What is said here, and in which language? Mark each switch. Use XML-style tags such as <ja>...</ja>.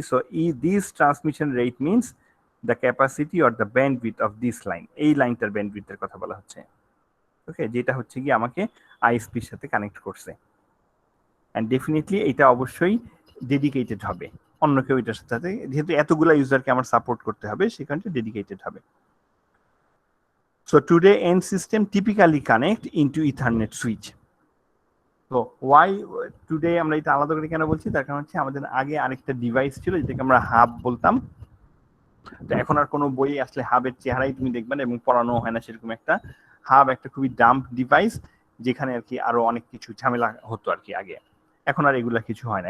<en>So this transmission rate means the capacity or the bandwidth of this line.</en> <bn>এই লাইনটার ব্যান্ডউইথের কথা বলা হচ্ছে। ওকে, যেটা হচ্ছে কি আমাকে আইএসপির সাথে কানেক্ট করছে। অ্যান্ড ডেফিনেটলি এটা অবশ্যই ডেডিকেটেড হবে, অন্য কেউ এটার সাথে, যেহেতু এতগুলা ইউজারকে আমার সাপোর্ট করতে হবে সেখানটা ডেডিকেটেড হবে।</bn> <en>So today end system typically connect into Ethernet switch. So why today</en> <bn>আমরা এটা আলাদা করে কেন বলছি, তার কারণ হচ্ছে আমাদের আগে আরেকটা ডিভাইস ছিল যেটাকে আমরা হাব বলতাম। তো এখন আর কোনো বই আসলে হাবের চেহারাই তুমি দেখবে না এবং পড়ানো হয় না সেরকম একটা। হাব একটা খুবই ডাম্প ডিভাইস যেখানে আর কি আরো অনেক কিছু ঝামেলা হতো আর কি আগে। এখন আর এগুলা কিছু হয় না।</bn>